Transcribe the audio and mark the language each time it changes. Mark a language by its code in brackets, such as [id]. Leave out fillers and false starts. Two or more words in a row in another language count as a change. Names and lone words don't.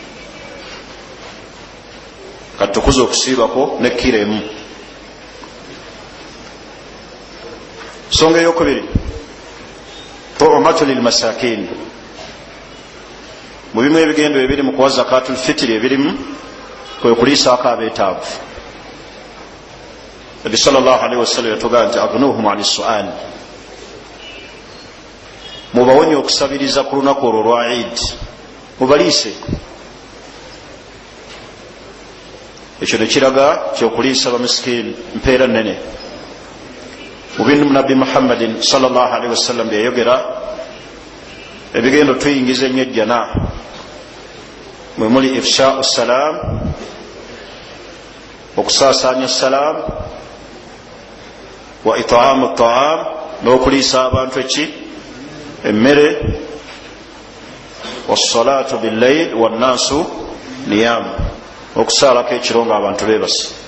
[lg] Katukuza okusiibako ne kiremu. Songa eyokubiri [ar] طعمة للمساكين. [lg] Mu bimu ebigendo ebiri mu kuwa [ar] زكاة الفطر [lg] ebirimu kwe kuliisaako abeetaavu. Nabi [ar] صلى الله عليه وسلم [lg] yatugamba nti [ar] أغنوهم عن السؤال, [lg] mubawonye okusabiriza ku lunaku olwo lwa Eid, mubaliise. Ekyo ne kiraga kyokuliisa bamiskini mpeera nnene. Mu bintu Nabbi Muhammadin [ar] صلى الله عليه وسلم [lg] byeyogera, ebigendo tuyingiza ennyo ejjana, mwe muli [ar] إفشاء السلام, [lg] okusaasaanya salam, [ar] وإطعام الطعام, [lg] n'okuliisa abantu emmere, [ar] والصلاة بالليل والناس نيام, [lg] okusaalako ekiro nga abantu beebase.